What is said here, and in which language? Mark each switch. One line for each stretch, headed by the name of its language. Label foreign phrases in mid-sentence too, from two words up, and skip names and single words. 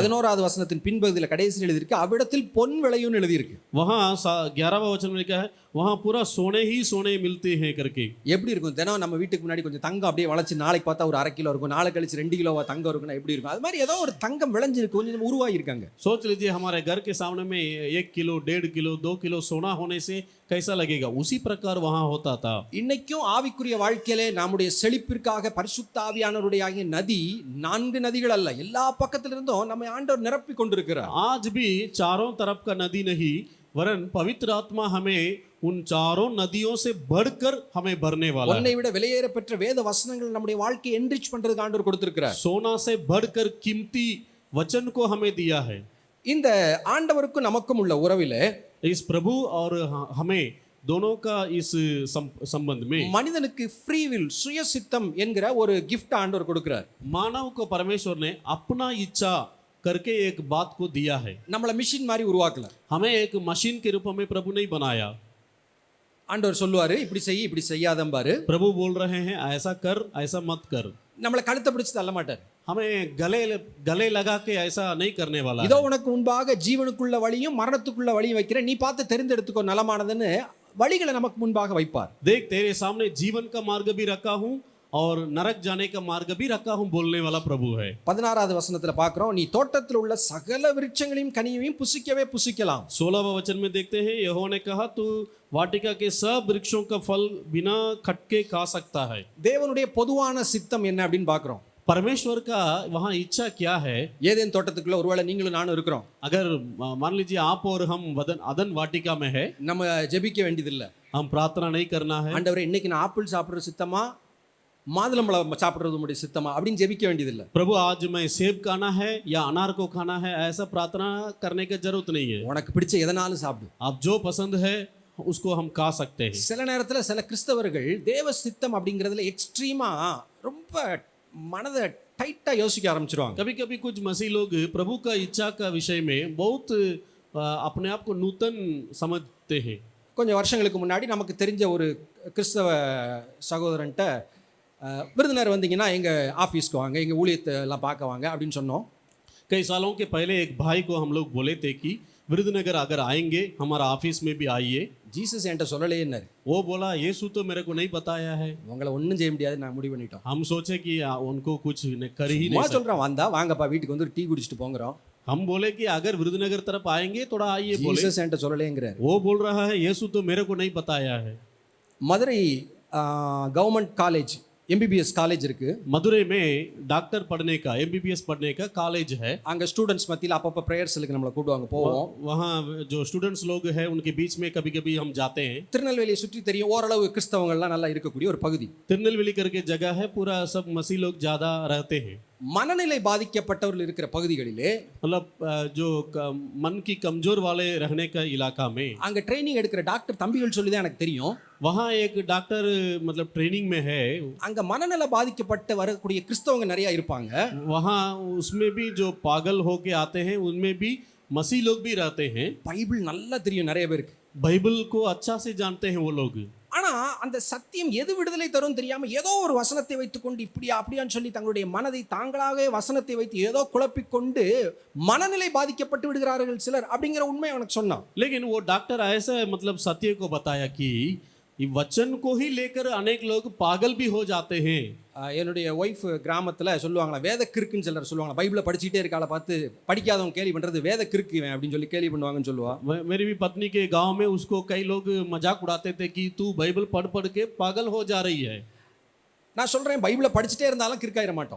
Tamil: 11வது வசனத்தின் பின்பகுதியில் கடைசியில் எழுதியிருக்கு அவ்விடத்தில் பொன் விளையும்னு எழுதியிருக்கு.
Hindi: वहाँ 11वां वचन में लिखा है वहाँ पूरा सोने ही सोने मिलते हैं करके।
Tamil: எப்படி இருக்கும்? தினம் நம்ம வீட்டுக்கு முன்னாடி கொஞ்சம் தங்கம் அப்படியே வளைச்சு நாளைக்கு பார்த்தா ஒரு 1/2 கிலோ இருக்கும், நாளை கழிச்சு 2 கிலோவா தங்கம் இருக்குன்னா எப்படி இருக்கும்? அது மாதிரி ஏதோ ஒரு தங்கம் விளைஞ்சிருக்கு, கொஞ்சம் உருவாகி இருக்காங்க.
Hindi: सोच लीजिए हमारे घर के सामने में 1 किलो 1.5 किलो 2 किलो सोना होने से कैसा लगेगा, उसी प्रकार वहाँ होता था।
Tamil: இன்னைக்கும் ஆவிக்குரிய வாழ்க்கையிலே நம்முடைய செழிப்பிற்காக பரிசுத்த ஆவியானவருடைய ஆகிய நதி 4 நதிகள் அல்ல, எல்லா பக்கத்திலிருந்தும் நம்ம ஆண்டவர் நிரப்பி கொண்டிருக்கிறார்.
Hindi: आज भी चारों तरफ का नदी नहीं, वरन पवित्र आत्मा हमें उन चारों नदियों से बढ़कर हमें भरने वाला है।
Tamil: உன்னை விட விலையேற பெற்ற வேத வசனங்கள் நம்முடைய வாழ்க்கையை என்ரிச் பண்றதுக்கு ஆண்டவர் கொடுத்திருக்கிறார்.
Hindi: सोना से बढ़कर कीमती वचन को हमें दिया है।
Tamil: இந்த ஆண்டவருக்கும் நமக்கும் உள்ள உறவிலே
Hindi: इस प्रभु और हमें दोनों का इस संबंध में
Tamil: மனிதனுக்கு
English: free will,
Tamil: சுய சித்தம் என்கிற ஒரு gift ஆண்டவர் கொடுக்கிறார்.
Hindi: मानव को परमेश्वर ने अपना इच्छा करके एक बात को दिया है।
Tamil: நம்மள மிஷின் மாதிரி உருவாக்கல.
Hindi: हमें एक मशीन के रूप में प्रभु नहीं बनाया।
Tamil: ஆண்டவர் சொல்லுவாரு இப்படி செய் இப்படி செய்யாதம்பாரு.
Hindi: प्रभु बोल रहे हैं ऐसा कर ऐसा मत कर।
Tamil: நம்மள கழுத்தை பிடிச்சு தள்ள மாட்டார்.
Hindi: हमें गले लगा के ऐसा नहीं करने वाला।
Tamil: இதோ உனக்கு முன்பாக ஜீவனுக்குள்ள வழியும் மரணத்துக்குள்ள வழியும் வைக்கிறேன், நீ பார்த்து தெரிந்தெடுத்துக்கோ நலமானதுன்னு வழிகளை நமக்கு முன்பாக வைப்பார்.
Hindi: देख तेरे सामने जीवन का मार्ग भी रखा हूँ और नरक जाने का मार्ग भी रखा हूँ बोलने वाला प्रभु है।
Tamil: 16வது வசனத்துல பார்க்கிறோம், நீ தோட்டத்தில் உள்ள சகல விருட்சங்களையும் கனியையும் புசிக்கவே புசிக்கலாம்.
Hindi: 16वां वचन में देखते हैं यहोवा ने कहा तू वाटिका के सब वृक्षों का फल बिना खटके खा सकता है।
Tamil: தேவனுடைய பொதுவான சித்தம் என்ன அப்படின்னு பார்க்கிறோம்.
Hindi: परमेश्वर का वहाँ इच्छा क्या है?
Tamil: ஏதேன் தோட்டத்துக்குள்ள ஒருவேளை நீங்களும் நானும் இருக்கிறோம்.
Hindi: अगर मान लीजिए आप और हम अदन वाटिका में है,
Tamil: நம்ம ஜெபிக்க வேண்டியதில்லை,
Hindi: हम प्रार्थना नहीं करना है
Tamil: ஆண்டவரே இன்னைக்கு நான் ஆப்பிள் சாப்பிடுற சித்தமா மாதுளம்பழம் சாப்பிடுறது உங்களுடைய சித்தமா அப்படின்னு ஜெபிக்க வேண்டியதில்லை.
Hindi: प्रभु आज मैं सेब खाना है या अनार को खाना है ऐसा प्रार्थना करने की जरूरत नहीं है।
Tamil: உனக்கு பிடிச்ச எதனாலும் சாப்பிடு,
Hindi: आप जो पसंद है उसको हम खा सकते हैं।
Tamil: சில நேரத்துல சில கிறிஸ்தவர்கள் தேவ சித்தம் அப்படிங்கிறதுல எக்ஸ்ட்ரீமா ரொம்ப மனதை டைட்டா யோசிக்க ஆரம்பிச்சிருவாங்க.
Hindi: कभी कभी कुछ मसीह लोग प्रभु का इच्छा का विषय में बहुत अपने आप को नूतन समझते हैं।
Tamil: கொஞ்சம் வருஷங்களுக்கு முன்னாடி நமக்கு தெரிஞ்ச ஒரு கிறிஸ்தவ சகோதரன்ட்ட விருந்தினர் வந்தீங்கன்னா எங்கள் ஆஃபீஸ்க்கு வாங்க, எங்கள் ஊழியத்தை எல்லாம் பார்க்க வாங்க அப்படின்னு சொன்னோம்.
Hindi: कई सालों के पहले एक भाई को हम लोग बोले थे कि विरुद्धनगर अगर आएंगे हमारा ऑफिस में भी आइए।
Tamil: ஜீசஸ் என்கிட்ட சொல்லலையேன்னாரு.
Hindi: वो बोला यीशु तो मेरे को नहीं बताया है।
Tamil: உங்களை ஒன்றும் செய்ய முடியாது, நான் முடிவு பண்ணிட்டோம்.
Hindi: हम सोचे कि उनको कुछ कर ही नहीं
Tamil: சும்மா
Hindi: सकते।
Tamil: சொல்கிறேன், வந்தா வாங்கப்பா வீட்டுக்கு வந்து ஒரு டீ குடிச்சிட்டு போங்கிறோம்.
Hindi: हम बोले कि अगर विरुद्धनगर तरफ आएंगे थोड़ा आइए बोले।
Tamil: ஜீசஸ் என்கிட்ட சொல்லலையேங்கிறார்.
Hindi: वो बोल रहा है यीशु तो मेरे को नहीं बताया है।
English: மதுரை government college MBBS college இருக்கு.
Hindi: मदुरई में डॉक्टर पढ़ने का एमबीबीएस पढ़ने का कॉलेज है।
Tamil: அங்கே ஸ்டூடெண்ட்ஸ் மத்தியில் அப்பப்போ ப்ரேயர்ஸுக்கு நம்மளை கூப்பிடுவாங்க, போவோம்.
Hindi: वहाँ जो स्टूडेंट्स लोग हैं उनके बीच में कभी कभी हम जाते हैं।
Tamil: திருநெல்வேலியை சுற்றி தெரியும், ஓரளவு கிறிஸ்தவங்கள்லாம் நல்லா இருக்கக்கூடிய ஒரு பகுதி.
Hindi: तिरुनेलवेली करके जगह है, पूरा सब मसीह लोग ज़्यादा रहते हैं।
Tamil: மனநிலை பாதிக்கப்பட்டவர்கள் இருக்கிற பகுதிகளிலே
Hindi: मतलब जो मन की कमजोर वाले रहने का इलाका में
Tamil: அங்கே ட்ரைனிங் எடுக்கிற டாக்டர் தம்பிகள் சொல்லி தான் எனக்கு தெரியும்.
Hindi: वहाँ एक डॉक्टर मतलब ट्रेनिंग में है।
Tamil: அங்கே மனநல பாதிக்கப்பட்டு வரக்கூடிய கிறிஸ்தவங்க நிறைய இருப்பாங்க.
Hindi: वहाँ उसमें भी जो पागल होके आते हैं उनमें भी मसीह लोग भी रहते हैं।
Tamil: பைபிள் நல்லா தெரியும் நிறைய பேருக்கு.
Hindi: बाइबल को अच्छा से जानते हैं वो लोग।
Tamil: ஆனா அந்த சத்தியம் எது விடுதலை தரும் தெரியாம ஏதோ ஒரு வசனத்தை வைத்துக்கொண்டு இப்படியா அப்படியான்னு சொல்லி தங்களுடைய மனதை தாங்களாகவே வசனத்தை வைத்து ஏதோ குழப்பிக்கொண்டு மனநிலை பாதிக்கப்பட்டு விடுகிறார்கள் சிலர் அப்படிங்கிற உண்மை அவனுக்கு சொன்னான்.
Hindi: लेकिन वो डॉक्टर ऐसा मतलब सत्य को बताया कि वचन को ही लेकर अनेक लोग पागल भी हो जाते हैं।
Tamil: என்னுடைய ஒய்ஃப் கிராமத்தில் சொல்லுவாங்களா, வேத கிறுக்குன்னு சிலர் சொல்லுவாங்க. பைபிளை படிச்சுட்டே இருக்கால பார்த்து படிக்காதவங்க கேலி பண்ணுறது வேத கிறுக்குவேன் அப்படின்னு சொல்லி கேலி பண்ணுவாங்கன்னு சொல்லுவா.
Hindi: मेरी भी पत्नी के गांव में उसको कई लोग मजाक उड़ाते थे कि तू बाइबल पढ़ पढ़ के पागल हो जा रही है।
Tamil: நான் சொல்கிறேன், பைபிளை படிச்சுட்டே இருந்தாலும் கிறுக்காயிட மாட்டோம்.